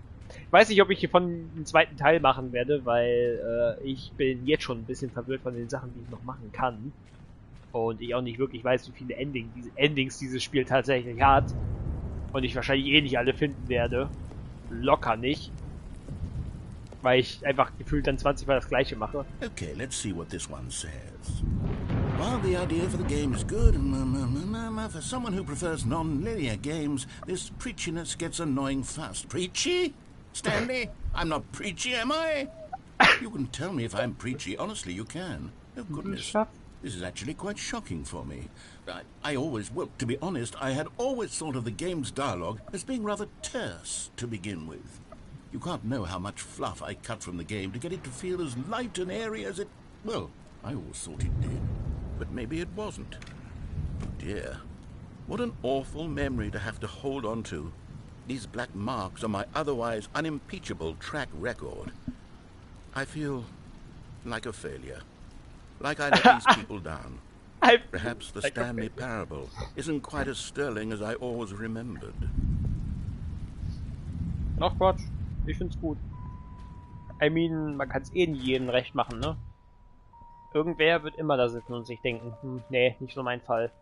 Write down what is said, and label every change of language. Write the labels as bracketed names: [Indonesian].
[German] Ich weiß nicht, ob ich hiervon einen zweiten Teil machen werde, weil ich bin jetzt schon ein bisschen verwirrt von den Sachen, die ich noch machen kann. Und ich auch nicht wirklich weiß, wie viele Endings dieses Spiel tatsächlich hat. Und ich wahrscheinlich eh nicht alle finden werde. Locker nicht. Weil ich einfach gefühlt dann 20 Mal das gleiche mache. [English] Okay, let's see what this one says. While the idea for the game is good, for someone who prefers non-linear games, this preachiness gets annoying fast. Preachy? Stanley, I'm not preachy, am I? You can tell me if I'm preachy. Honestly, you can. Oh, goodness. This is actually quite shocking for me. Well, to be honest, I had always thought of the game's dialogue as being rather terse to begin with. You can't know how much fluff I cut from the game to get it to feel as light and airy as it... Well, I always thought it did. But maybe it wasn't. Oh dear. What an awful memory to have to hold on to. These black marks on my otherwise unimpeachable track record. I feel like a failure. Like I let these people down. Perhaps the Stanley Parable isn't quite as sterling as I always remembered. [German] Ach Quatsch. Ich find's gut. [English] I mean, [German] man kann's eh nicht jedem recht machen, ne? Irgendwer wird immer da sitzen und sich denken, nee, nicht so mein Fall.